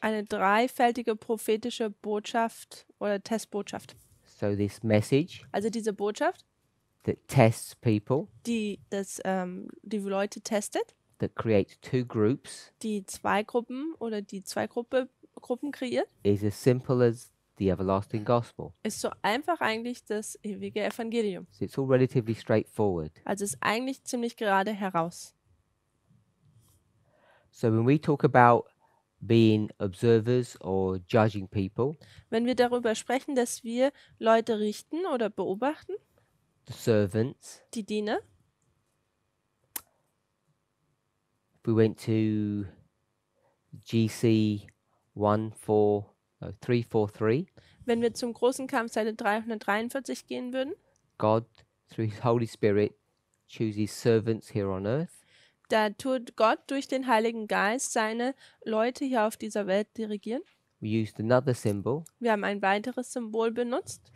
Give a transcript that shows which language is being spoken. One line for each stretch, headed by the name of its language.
German: eine 3-fältige prophetische Botschaft oder Testbotschaft.
English: So this message
German: Also diese Botschaft,
English: that tests people,
German: die die Leute testet,
English: that creates 2 groups,
German: die 2 Gruppen oder die 2 Gruppen kreiert,
English: is as simple as the everlasting gospel.
German: ist so einfach eigentlich das ewige Evangelium.
English: So it's all relatively straightforward.
German: Also ist eigentlich ziemlich gerade heraus.
English: So when we talk about being observers or judging people,
German: Wenn wir darüber sprechen, dass wir Leute richten oder beobachten,
English: the servants,
German: die Diener,
English: if we went to GC 343,
German: wenn wir zum großen Kampf Seite 343 gehen würden,
English: God, through his Holy Spirit, chooses servants here on earth.
German: da tut Gott durch den Heiligen Geist seine Leute hier auf dieser Welt dirigieren.
English: We used another symbol,
German: Wir haben ein weiteres Symbol benutzt.